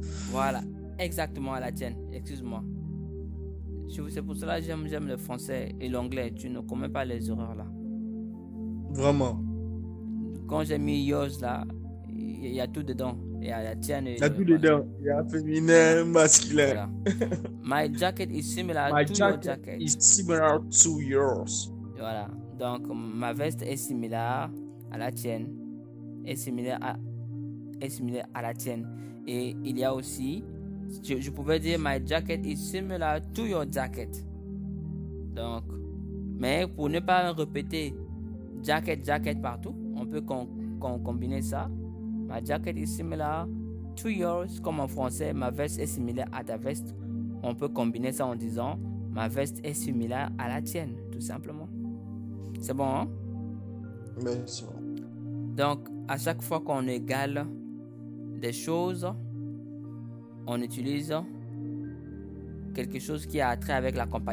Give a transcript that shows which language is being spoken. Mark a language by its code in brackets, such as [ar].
[fr] Voilà, exactement à la tienne. Excuse-moi. C'est pour cela que j'aime le français et l'anglais. Tu ne commets pas les erreurs là. Vraiment. Quand j'ai mis yours là, il y a tout dedans. Il y a la tienne. Il y a tout dedans. Il y a féminin, masculin. Voilà. [en] My jacket is similar to your jacket. Is similar to yours. [fr] Voilà. Donc, ma veste est similaire à la tienne. Est similaire à la tienne. Et il y a aussi, je pouvais dire my jacket is similar to your jacket. Donc, mais pour ne pas répéter jacket partout, on peut combiner ça. [en] My jacket is similar to yours. [fr] Comme en français, ma veste est similaire à ta veste. On peut combiner ça en disant ma veste est similaire à la tienne, tout simplement. C'est bon, hein? Mais c'est bon. Donc, à chaque fois qu'on égale des choses, on utilise quelque chose qui a trait avec la comparaison.